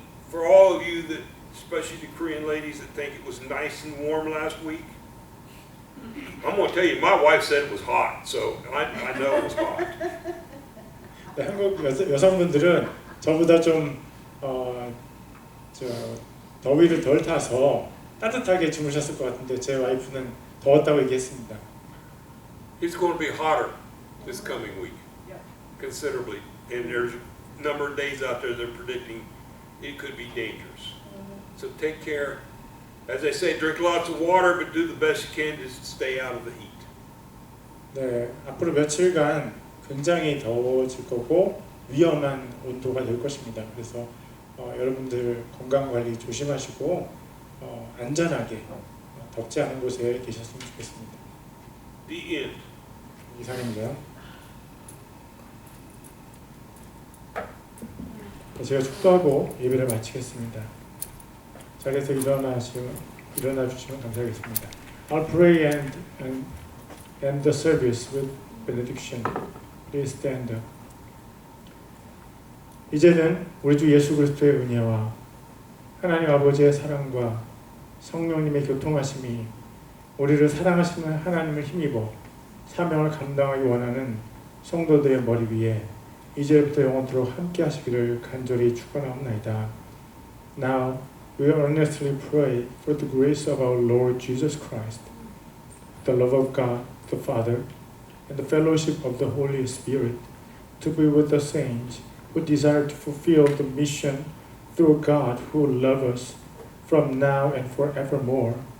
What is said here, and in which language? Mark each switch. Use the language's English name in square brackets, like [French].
[English] For all of you that, especially the Korean ladies that think it was nice and warm last week, I'm going to tell you, my wife said it was hot, so I know it was hot. [Korean] 네, 한국 여성분들은 저보다 좀 더위를 덜 타서 따뜻하게 주무셨을 것 같은데 제 와이프는 더웠다고 얘기했습니다. [English] It's going to be hotter this coming week, considerably, and there's a number of days out there they're predicting it could be dangerous. So take care. As they say, drink lots of water, but do the best you can to stay out of the heat. [Korean] 네, 앞으로 며칠간 굉장히 더워질 거고 위험한 온도가 될 것입니다. 그래서 여러분들 건강 관리 조심하시고 안전하게 덥지 않은 곳에 계셨으면 좋겠습니다. [English] The end. [Korean] 이상입니다. 제가 축도하고 예배를 마치겠습니다. 자리에서 일어나 주시면 감사하겠습니다. [English] I'll pray and end the service with benediction. Please stand up. [Korean] 이제는 우리 주 예수 그리스도의 은혜와 하나님 아버지의 사랑과 성령님의 교통하심이 우리를 사랑하시는 하나님을 힘입어 사명을 감당하기 원하는 성도들의 머리 위에 이제부터 영원토록 함께 하시기를 간절히 축원하옵나이다. [English] Now we earnestly pray for the grace of our Lord Jesus Christ, the love of God the Father, and the fellowship of the Holy Spirit to be with the saints who desire to fulfill the mission through God who loves us from now and forevermore.